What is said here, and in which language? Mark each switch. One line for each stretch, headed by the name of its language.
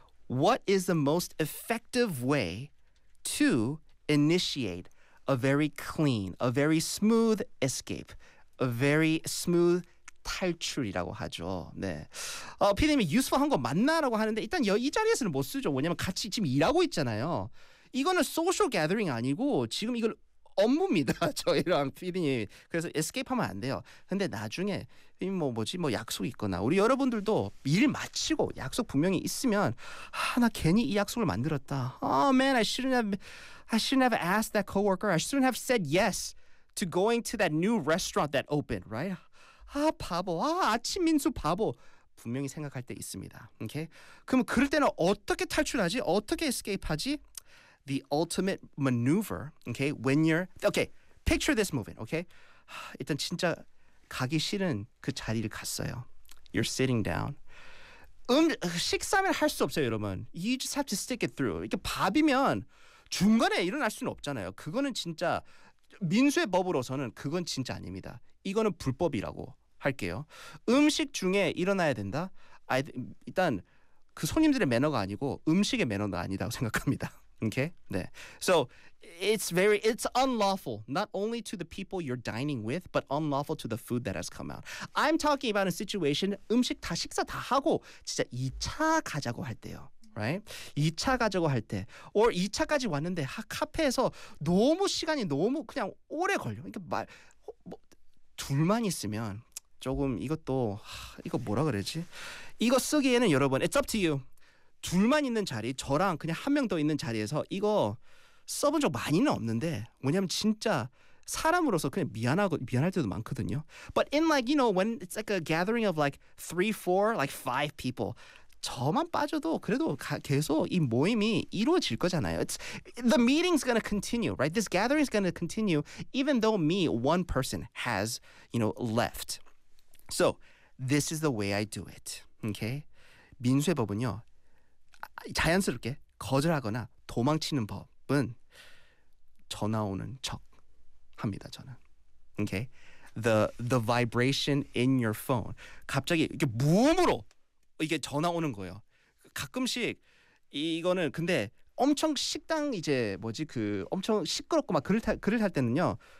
English: What is the most effective way to initiate a very clean, a very smooth escape, a very smooth
Korean: 탈출이라고 하죠. 네. PD님이 useful한 거 맞나라고 하는데 일단 이 자리에서는 못 쓰죠. 왜냐면 같이 지금 일하고 있잖아요. 이거는
English: social gathering
Korean: 아니고 지금 이걸 업무입니다. 저희랑 PD님. 그래서 escape 하면 안 돼요. 근데 나중에 뭐 약속 있거나 우리 여러분들도 일 마치고 약속 분명히 있으면 아, 나 괜히 이 약속을 만들었다.
English: Oh man, I shouldn't have asked that coworker. I shouldn't have said yes to going to that new restaurant that opened, right?
Korean: 아, 바보. 아, 아침 민수 바보. 분명히 생각할 때 있습니다. 오케이? 그럼 그럴 때는 어떻게 탈출하지? 어떻게 escape 하지?
English: The ultimate maneuver, okay? When you're, okay, picture this moving, okay?
Korean: 일단 진짜 가기 싫은 그 자리를 갔어요.
English: You're sitting down.
Korean: 식사면 할 수 없어요, 여러분.
English: You just have to stick it through.
Korean: 이렇게 밥이면 중간에 일어날 수는 없잖아요. 그거는 진짜, 민수의 법으로서는 그건 진짜 아닙니다. 이거는 불법이라고 할게요. 음식 중에 일어나야 된다? 일단 그 손님들의 매너가 아니고 음식의 매너가 아니다고 생각합니다.
English: Okay. 네. So it's unlawful not only to the people you're dining with, but unlawful to the food that has come out. I'm talking about a situation
Korean: 음식 다 식사 다 하고 진짜 2차 가자고 할 때요.
English: Right?
Korean: 2차 가자고 할 때, or 2차까지 왔는데 카페에서 너무 시간이 너무 그냥 오래 걸려. 그러니까 둘만 있으면 조금 이것도 이거 뭐라 그러지? 이거 쓰기에는 여러분,
English: it's up to you.
Korean: 둘만 있는 자리, 저랑 그냥 한 명 더 있는 자리에서 이거 써본 적 많이는 없는데 왜냐면 진짜 사람으로서 그냥 미안할 때도 많거든요.
English: But in like, you know, when it's like a gathering of like 3, 4, like 5 people,
Korean: 저만 빠져도 그래도 계속 이 모임이 이루어질 거잖아요.
English: The meeting's gonna continue, right? This gathering's gonna continue even though me, one person, has, you know, left. So, this is the way I do it, okay?
Korean: 민수의 법은요. 자연스럽게 거절하거나 도망치는 법은 전화 오는 척 합니다. 저는.
English: Okay? The vibration in your phone.
Korean: 갑자기 이게 무음으로 이게 전화 오는 거예요. 가끔씩 이거는 근데 엄청 식당 이제 뭐지 그 엄청 시끄럽고 막 글을 탈 때는요.